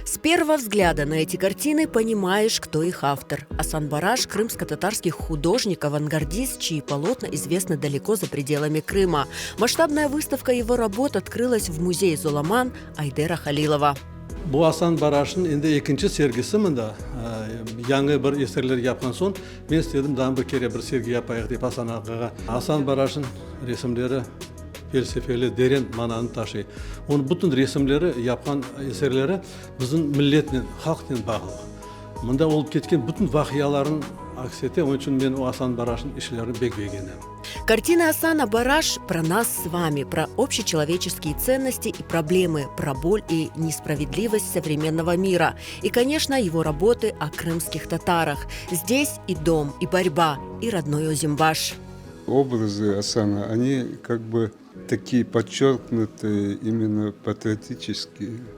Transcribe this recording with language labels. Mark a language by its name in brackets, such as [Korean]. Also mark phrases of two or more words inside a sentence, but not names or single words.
[Russian] первого взгляда на эти картины понимаешь, кто их автор. Асан Бараш – крымско-татарский художник-авангардист, чьи полотна известны далеко за пределами Крыма. Масштабная выставка его работ открылась в музее Золаман Айдера Халилова. [Crimean Tatar] Bu Асан Бараш'ın indi ikinci sergisi minde. Yangi bir eserler yapkan son, ben istedim daha bir kere bir sergi yapayıq deyip Hasan Ağa'ya. Асан Бараш'ın resimleri felsefeli, derin mananı taşıyor. Onun bütün resimleri, yapkan eserleri bizim milletle, halkla bağlı. Mında olup ketken bütün vahiyaların aksiyeti, onun için ben o Асан Бараш'ın işlerini bek beğendim. [Russian] Картины Асана Бараш про нас с вами, про общечеловеческие ценности и проблемы, про боль и несправедливость современного мира. И, конечно, его работы о крымских татарах. Здесь и дом, и борьба, и родной Озимбаш. Образы Асана, они как бы такие подчеркнутые, именно патриотические.